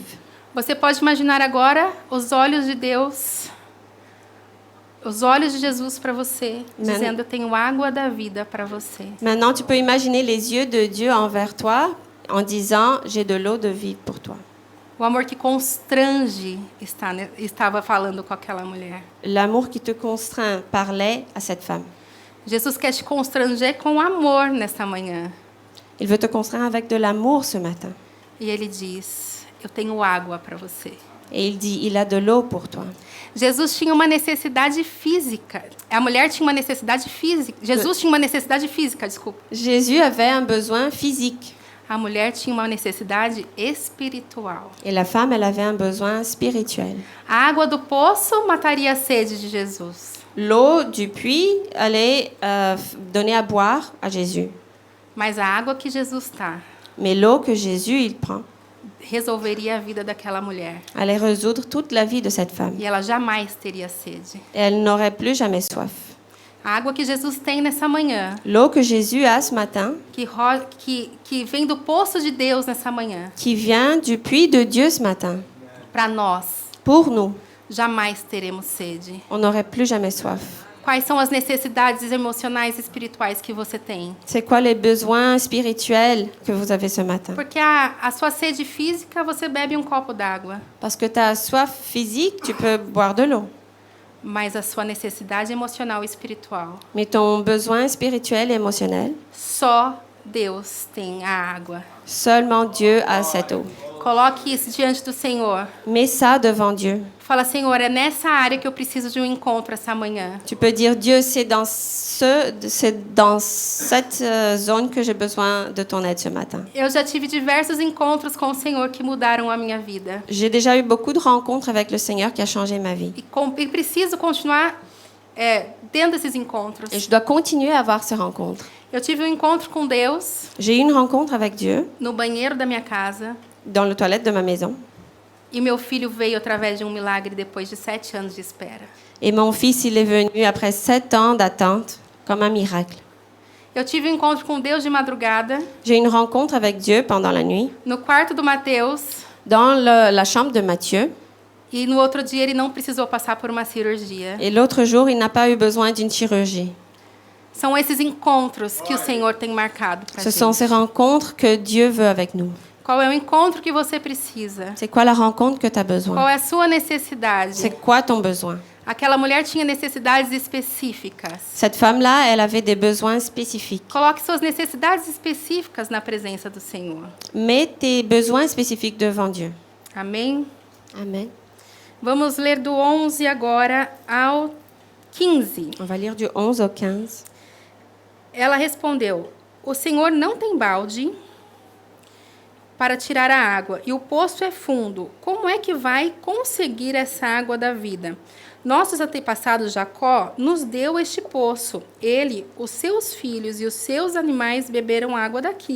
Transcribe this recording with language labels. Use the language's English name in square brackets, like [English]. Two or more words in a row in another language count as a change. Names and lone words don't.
[Portuguese] Você pode imaginar agora os olhos de Deus, os olhos de Jesus para você, dizendo: eu tenho água da vida para você. [French] Maintenant, tu peux imaginer les yeux de Dieu envers toi en disant, j'ai de l'eau de vie pour toi. [Portuguese] O amor que constrange estava falando com aquela mulher. [French] L'amour qui te contraint parlait à cette femme. [Portuguese] Jesus quer te constranger com amor nesta manhã. [French] Il veut te contraindre avec de l'amour ce matin. [Portuguese] E ele diz: eu tenho água para você. [French] Et il dit, il a de l'eau pour toi. [Portuguese] Jesus tinha uma necessidade física. A mulher tinha uma necessidade física. Jesus tinha uma necessidade física, desculpa. [French] Jésus avait un besoin physique. [Portuguese] A mulher tinha uma necessidade espiritual. [French] Et la femme, elle avait un besoin spirituel. [Portuguese] A água do poço mataria a sede de Jesus. [French] L'eau du puits allait donner à boire à Jésus. [Portuguese] Mas a água que Jesus tá [French] Mais l'eau que Jésus, il prend, [Portuguese] resolveria a vida daquela mulher. [French] allait résoudre toute la vie de cette femme. [Portuguese] E ela jamais teria sede. [French] Et elle n'aurait plus jamais soif. [Portuguese] A água que Jesus tem nessa manhã, [French] L'eau que Jésus a ce matin, [Portuguese] que vem do poço de Deus nessa manhã, [French] qui vient du puits de Dieu ce matin, [Portuguese] para nós, [French] pour nous, [Portuguese] jamais teremos sede. [French] on n'aurait plus jamais soif. [Portuguese] Quais são as necessidades emocionais e espirituais que você tem? [French] C'est quoi les besoins spirituels que vous avez ce matin? [Portuguese] Porque a sua sede física, você bebe um copo d'água. [French] Parce que tu as soif physique, tu peux boire de l'eau. [Portuguese] mas a sua necessidade emocional e espiritual. [French] mais ton besoin spirituel et émotionnel. [Portuguese] Só Deus tem a água. [French] Seulement Dieu a cette eau. [Portuguese] Coloque isso diante do Senhor. [French] Mets ça devant Dieu. [Portuguese] Fala, Senhor, é nessa área que eu preciso de um encontro essa manhã. [French] Tu peux dire, Dieu, c'est dans cette zone que j'ai besoin de ton aide ce matin. [Portuguese] Eu já tive diversos encontros com o Senhor que mudaram a minha vida. [French] J'ai déjà eu beaucoup de rencontres avec le Seigneur qui a changé ma vie. [Portuguese] E preciso continuar dentro desses encontros. [French] Et je dois continuer à avoir ces rencontres. [Portuguese] Eu tive um encontro com Deus [French] J'ai eu une rencontre avec Dieu [Portuguese] no banheiro da minha casa. [French] dans les toilettes de ma maison. [Portuguese] E meu filho veio através de um milagre depois de 7 anos de espera. [French] Et mon fils, il est venu après 7 ans d'attente, comme un miracle. [Portuguese] Eu tive um encontro com Deus de madrugada, [French] J'ai eu une rencontre avec Dieu pendant la nuit, [Portuguese] no quarto do Mateus, [French] dans la chambre de Matthieu. [Portuguese] e no outro dia ele não precisou passar por uma cirurgia. [French] Et l'autre jour, il n'a pas eu besoin d'une chirurgie. [Portuguese] São esses encontros que o Senhor tem marcado para [French] Ce sont [Portuguese] gente. [French] ces rencontres que Dieu veut avec nous. [Portuguese] Qual é o encontro que você precisa? [French] C'est quoi la rencontre que tu as besoin? [Portuguese] Qual é a sua necessidade? [French] C'est quoi ton besoin? [Portuguese] Aquela mulher tinha necessidades específicas. [French] Cette femme-là, elle avait des besoins spécifiques. [Portuguese] Coloque suas necessidades específicas na presença do Senhor. [French] Mets tes besoins spécifiques devant Dieu. [Portuguese] Amém? [French] Amen. [Portuguese] Vamos ler do 11 agora ao 15. [French] On va lire du 11 au 15. [Portuguese] Ela respondeu: O Senhor não tem balde para tirar a água, e o poço é fundo. Como é que vai conseguir essa água da vida? Nossos antepassados Jacó nos deu este poço. Ele, os seus filhos e os seus animais beberam água daqui.